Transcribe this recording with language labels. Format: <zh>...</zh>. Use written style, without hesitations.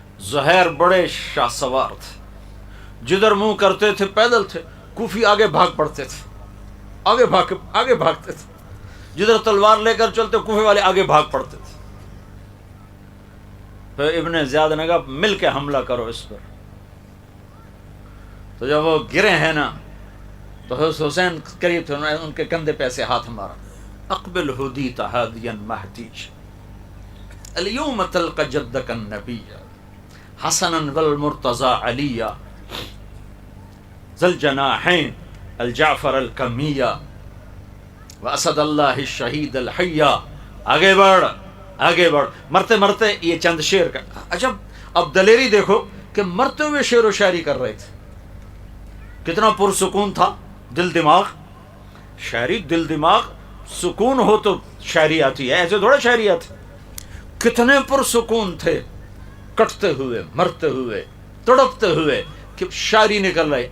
<ur>زہیر بڑے شاہ سوار تھے، جدھر منہ کرتے تھے پیدل تھے. کوفی آگے بھاگ پڑتے تھے، آگے بھاگتے تھے. جدھر تلوار لے کر چلتے کوفے والے آگے بھاگ پڑتے تھے. پھر ابن زیاد نے کہا مل کے حملہ کرو اس پر. تو جب وہ گرے ہیں نا تو حسین قریب تھے، انہوں نے ان کے کندھے پہ ایسے ہاتھ مارا.</ur> <ar>اقبل ہدیت ہادیا مہدیج اليوم تلقى جدك النبي حسنا والمرتضى عليا ذا الجناحين الجعفر الكمية واسد اللہ الشہید الحیہ.</ar> <ur>آگے بڑھ آگے بڑھ. مرتے مرتے یہ چند شعر کا. اچھا اب دلیری دیکھو کہ مرتے ہوئے شعر و شاعری کر رہے تھے. کتنا پرسکون تھا دل دماغ. شاعری دل دماغ سکون ہو تو شاعری آتی ہے، ایسے تھوڑا شاعری آتی. کتنے پرسکون تھے کٹتے ہوئے مرتے ہوئے تڑپتے ہوئے کہ شاعری نکل رہی.</ur>